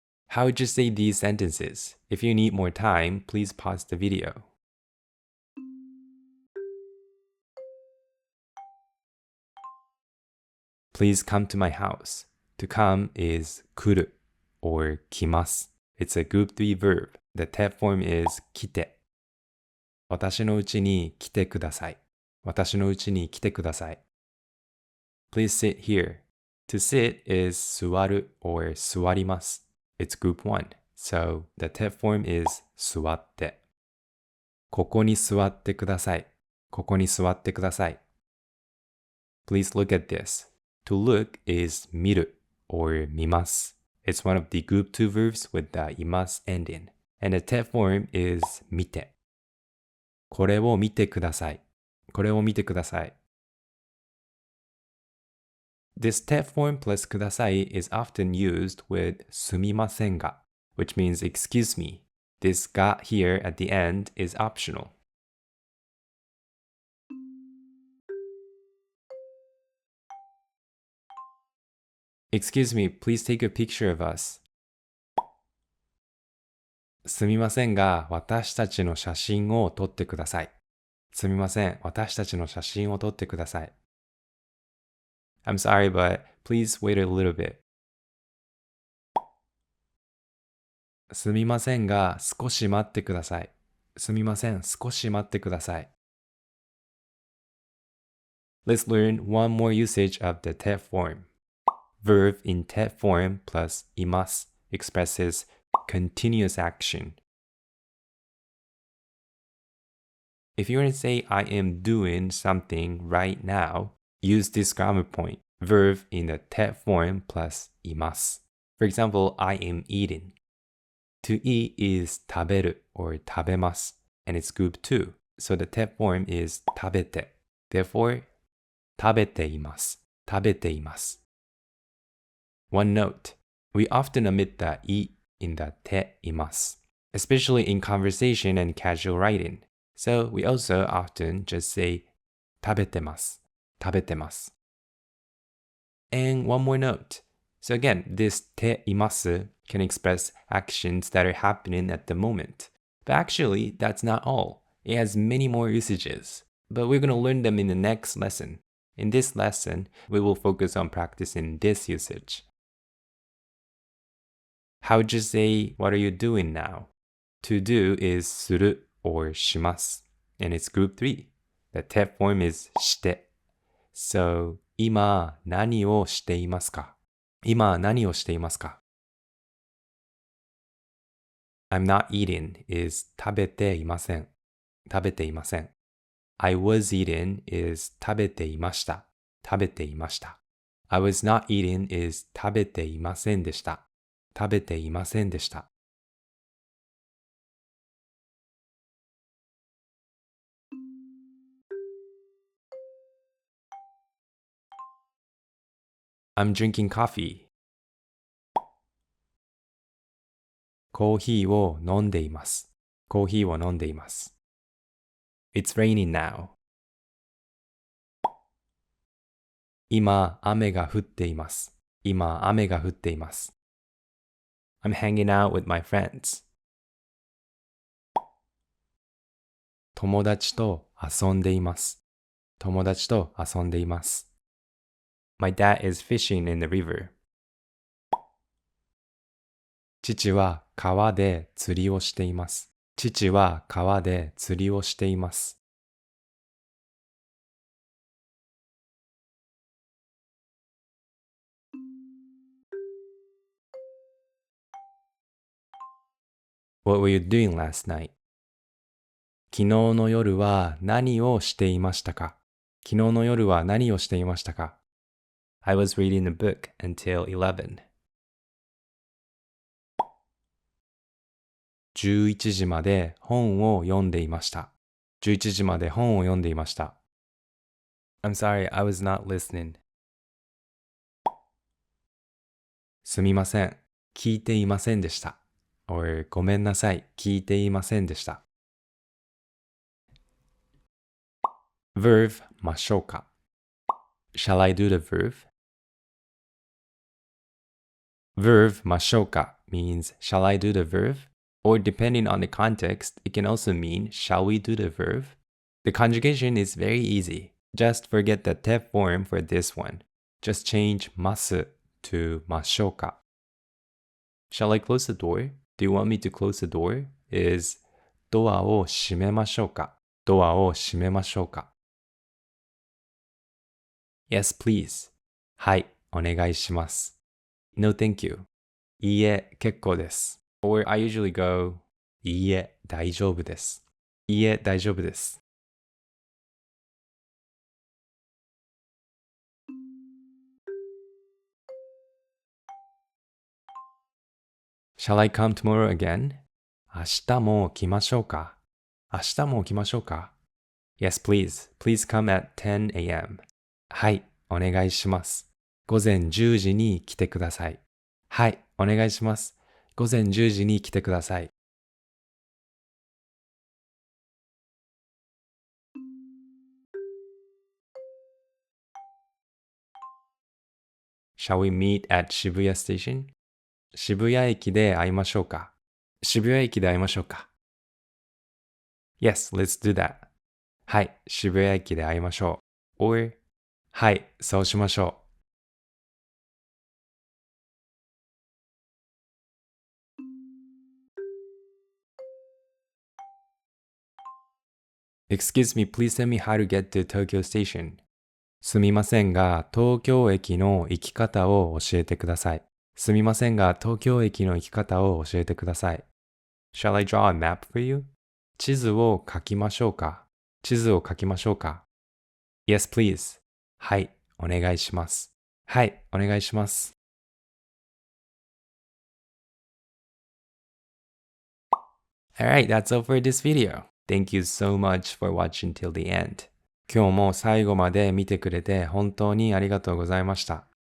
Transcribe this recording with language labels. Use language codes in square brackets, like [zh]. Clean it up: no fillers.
[en] How would you say these sentences? If you need more time, please pause the video. Please come to my house. To come is 来る or 来ます. It's a group 3 verb. The tet form is 来て. [ja] 私の家に来てください.私の家に来てください. [en] Please sit here. To sit is 座る or 座ります. It's group 1. So the tet form is 座って. [ja] ここに座ってください.ここに座ってください. [en] Please look at this. To look is 見る or 見ます. It's one of the group 2 verbs with the います ending. And the tet form is 見て. [ja] これを見てください.これを見てください. [en] This tet form plus ください is often used with すみませんが, which means excuse me. This が here at the end is optional. Excuse me, please take a picture of us. [ja] すみませんが、私たちの写真を撮ってください。すみません、私たちの写真を撮ってください。 [en] I'm sorry, but please wait a little bit. [ja] すみませんが、少し待ってください。すみません、少し待ってください。 [en] Let's learn one more usage of the tet form. Verb in tet form plus います expresses continuous action. If you want to say I am doing something right now, use this grammar point. Verb in the tet form plus います. For example, I am eating. To eat is 食べる or 食べます and it's group 2. So the tet form is 食べて. [ja] Therefore, 食べています. 食べています. [en] One note. We often omit the い in the ています, especially in conversation and casual writing. So we also often just say 食べてます. [ja] 食べてます. [en] And one more note. So again, this ています can express actions that are happening at the moment. But actually, that's not all. It has many more usages. But we're going to learn them in the next lesson. In this lesson, we will focus on practicing this usage. How would you say, what are you doing now? To do is する or します. And it's group 3. The tet form is して. [ja] So, 今何をしていますか? 今何をしていますか? [en] I'm not eating is [ja] 食べていません. 食べていません. [en] I was eating is [ja] 食べていました. 食べていました. [en] I was not eating is [ja] 食べていませんでした. 食べていませんでした. [en] I'm drinking coffee. [ja] コーヒーを飲んでいます。コーヒーを飲んでいます。 [en] It's raining now. [ja] 今、雨が降っています。今、雨が降っています。 [en] I'm hanging out with my friends. [ja] 友達と遊んでいます。友達と遊んでいます。 [en] My dad is fishing in the river. [ja] 父は川で釣りをしています。父は川で釣りをしています。 [en] What were you doing last night? [ja] 昨日の夜は何をしていましたか?昨日の夜は何をしていましたか? [en] I was reading a book until 11. [ja] 11時まで本を読んでいました。11時まで本を読んでいました。 [en] I'm sorry, I was not listening. [ja] すみません、聞いていませんでした。or ごめんなさい、聞いていませんでした。 [en] verb ましょうか Shall I do the verb? Verb ましょうか means shall I do the verb? Or depending on the context, it can also mean shall we do the verb? The conjugation is very easy. Just forget the te form for this one. Just change ます to ましょうか Shall I close the door? Do you want me to close the door? [ja] Is ドアを閉めましょうかドアを閉めましょうか [en] Yes, please. [ja] はい、お願いします。 [en] No, thank you. [ja] いいえ、結構です。 [en] Or I usually go, [ja] いいえ、大丈夫です。いいえ、大丈夫です。 [en] Shall I come tomorrow again? [ja] 明日も来ましょうか明日も来ましょうか [en] Yes, please. Please come at 10 a.m. [ja] はい、お願いします。午前10時に来てください。はい、お願いします。午前10時に来てください。 [en] Shall we meet at Shibuya Station? [ja] 渋谷駅で会いましょうか渋谷駅で会いましょうか [en] Yes, let's do that. [ja] はい、渋谷駅で会いましょう。Or はい、そうしましょう。 [en] Excuse me, please tell me how to get to Tokyo Station. [ja] すみませんが、東京駅の行き方を教えてください。すみませんが、東京駅の行き方を教えてください。 [en] Shall I draw a map for you? [ja] 地図を書きましょうか地図を書きましょうか Yes, please. はい、お願いします。はい、お願いします。 [en] Alright, that's all for this video. Thank you so much for watching till the end. [ja] 今日も最後まで見てくれて本当にありがとうございました。